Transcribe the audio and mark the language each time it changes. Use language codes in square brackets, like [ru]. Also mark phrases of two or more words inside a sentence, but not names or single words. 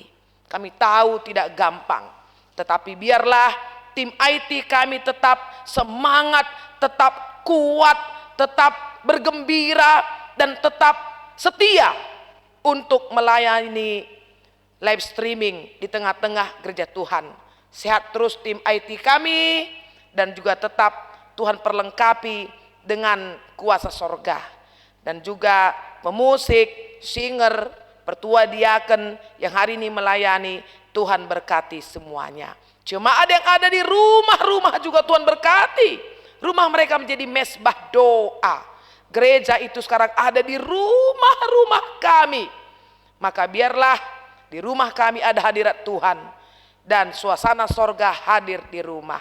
[id] Kami tahu tidak gampang, tetapi biarlah tim IT kami tetap semangat, tetap kuat, tetap bergembira, dan tetap setia untuk melayani [en] live streaming [id] di tengah-tengah gereja Tuhan. Sehat terus tim IT kami, dan juga tetap Tuhan perlengkapi dengan kuasa sorga. Dan juga pemusik, singer, pertua diaken yang hari ini melayani, Tuhan berkati semuanya. Jemaat yang ada di rumah-rumah juga Tuhan berkati. Rumah mereka menjadi mesbah doa. Gereja itu sekarang ada di rumah-rumah kami. Maka biarlah di rumah kami ada hadirat Tuhan, dan suasana sorga hadir di rumah.